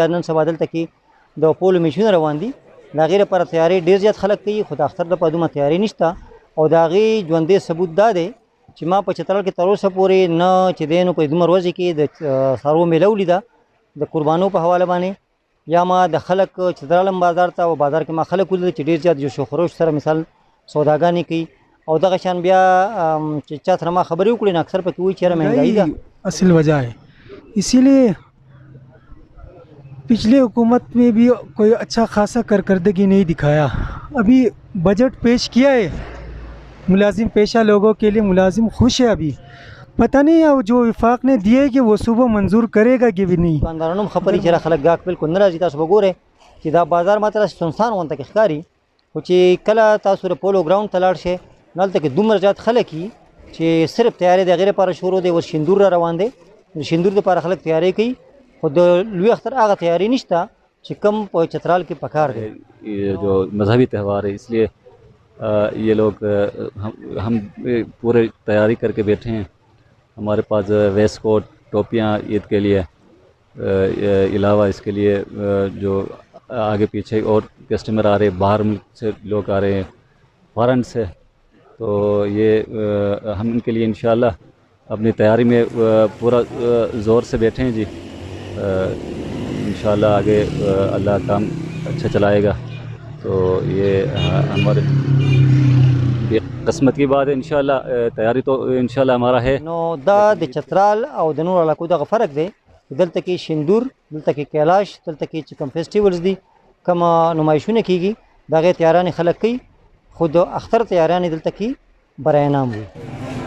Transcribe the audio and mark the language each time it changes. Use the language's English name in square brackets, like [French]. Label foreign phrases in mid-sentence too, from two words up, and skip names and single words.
[Pashto] نن سبا دلته کې د پولو میچونه روان دي د هغې لپاره تیاری ډېر زیات خلک کوي خو د اختر دپاره دومره تیاری نشته او د هغې ژوندی ثبوت دا دی چې ما په چترال کې تر اوسه پورې نه چې دی نو په دومره ورځې کې د څاروو میله ولیده د قربانو په حواله باندې یا ما د خلک چترالم بازار ته او بازار کې ما خلک ولیدل چې ډېر زیات جوش و خروش سره مثال سوداګانې کوي او دغه شان بیا چې چا سره ما خبرې وکړې نو اکثر پکې وایي چې یاره مهنګایي ده [Urdu] اصل وجہ ہے اسی لیے پچھلے حکومت میں بھی کوئی اچھا خاصا کارکردگی نہیں دکھایا ابھی بجٹ پیش کیا ہے ملازم پیشہ لوگوں کے لیے ملازم خوش ہے ابھی پتہ نہیں ہے جو وفاق نے دیے کہ وہ صوبہ منظور کرے گا کہ بھی نہیں [Pashto] دکاندارانو هم خبرې چې را خلک ګاک بالکل نه راځي تاسو به ګورئ چې دا بازار ماته داسې سنسان غونته کې ښکاري خو چې کله تاسو د پولو ګراونډ ته لاړ شئ نو هلته کې دومره زیات خلک وي چې صرف تیاری د هغې لپاره شروع دی اوس شیندور را روان دی د شیندور دپاره خلک تیاری کوي خو د لوی اختر هغه تیاری نشته چې کم په چترال کې پکار دی [Urdu] یہ جو مذہبی تہوار ہے اس لیے یہ لوگ ہم پورے تیاری کر کے بیٹھے ہیں ہمارے پاس ویسٹ کوٹ ٹوپیاں عید کے لیے علاوہ اس کے لیے جو آگے پیچھے اور کسٹمر آ رہے ہیں باہر ملک سے لوگ آ رہے ہیں فارن سے تو یہ ہم ان کے لیے انشاءاللہ اپنی تیاری میں پورا زور سے بیٹھے ہیں جی انشاءاللہ آگے اللہ کام اچھا چلائے گا تو یہ ہمارے یہ قسمت کی بات ہے انشاءاللہ تیاری تو انشاءاللہ ہمارا ہے [Pashto] نو دا د چترال او د نور علاقو دغه فرق دی دلته کې شیندور دلته کې کیلاش دلته کې چې کوم فیسټیولز دي کوم نمایشونه کیږي د هغې تیارانې خلک کوي خو د اختر تیارانې دلته کې برای نام وي